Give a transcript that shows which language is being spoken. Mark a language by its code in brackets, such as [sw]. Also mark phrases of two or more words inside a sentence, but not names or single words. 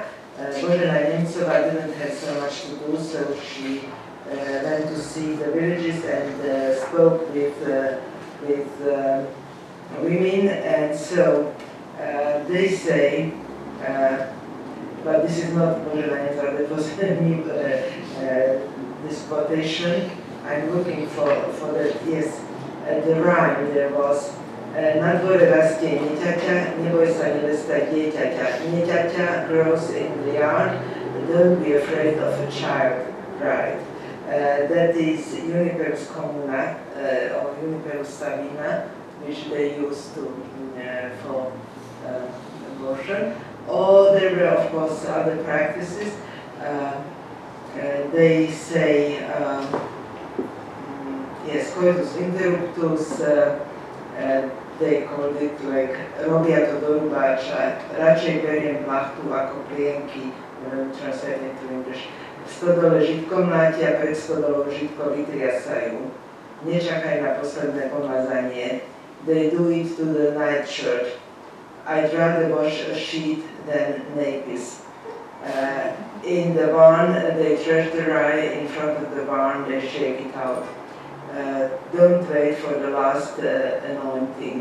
[en] Božena Němcová didn't have so much to do, so she went to see the villages and spoke with women, and so they say, but this is not Božena Němcová, that was this quotation. I'm looking for that, yes, the rhyme there was [sk] na dvore rastie neťaťa, neboj sa nevesta dieťaťa. [en] Neťaťa grows in the yard, don't be afraid of a child, right? That is Uniperus communa or Uniperus savina, which they used to for abortion. Or there were, of course, other practices. They say, yes, coitus interruptus, they called it like [sk] robia to dorubača, radšej beriem plachtu ako plienky, [en] translate into English. [sk] V stodole žitko mlátia, pred stodolou žitko vytriasajú. Nečakaj na posledné pomazanie. [en] They do it to the nightshirt. I'd rather wash a sheet than nappies. In the barn, they thresh the rye. In front of the barn, they shake it out. Don't wait for the last anointing.